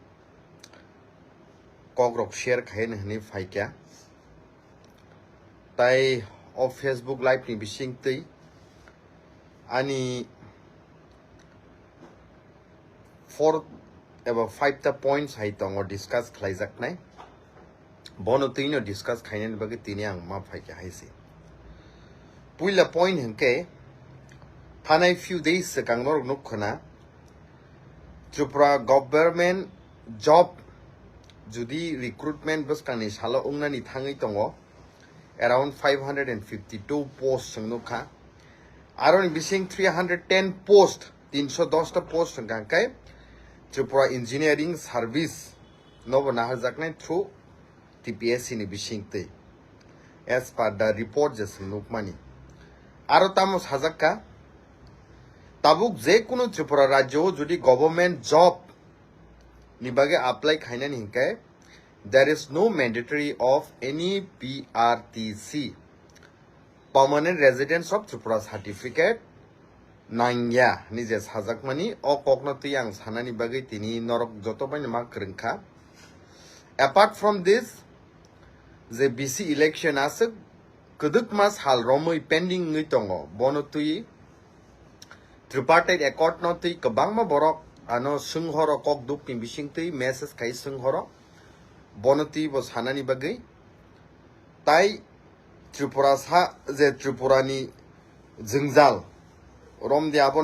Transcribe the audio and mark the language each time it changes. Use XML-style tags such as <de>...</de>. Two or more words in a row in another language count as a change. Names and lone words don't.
<trp>kogrok share khain hni faikya tai o Facebook live ni bising tei ani 4 eba 5 ta points hai tongo discuss khlaijak nai bono tino discuss khainen bagi tini ang ma faikya haisi puila point hengke thanai</trp> <en>few days</en> <trp>kangnor nukhona Tripura</trp> <en>government job</en> <trp>judi recruitment buskani salo ungnani thangai tongo</trp> <en>around 552 posts</en> <trp>nukha aron bising 310 post 310 ta post gangkai Tripura engineering service nobo naharjaknai through TPSC ni bising tei</trp> <en>as per the report</en> <trp>jesung nukmani aro tamos hajakka tabuk je kuno Tripura rajyo jodi</trp> <en>government job</en> <trp>ni bage apply khainani hinkai</trp> <en>there is no mandatory of any PRTC permanent residence of</en> <trp>Tripura certificate nangya nije sajakmani o kokno tiyang sanani bage tini norok joto bani ma krengkha</trp> <en>apart from this the BC election</en> <trp>asuk kuduk mas hal romoi pending ngi tongo bono tui</trp> <en>tripartite accord</en> <trp>no tui kabangma borok ano sunghoro kok duk ni bising tui message kai sunghoro bono tui bo sanani bagai tai Tripura sa je Tripura ni jingjal romdi abo</trp>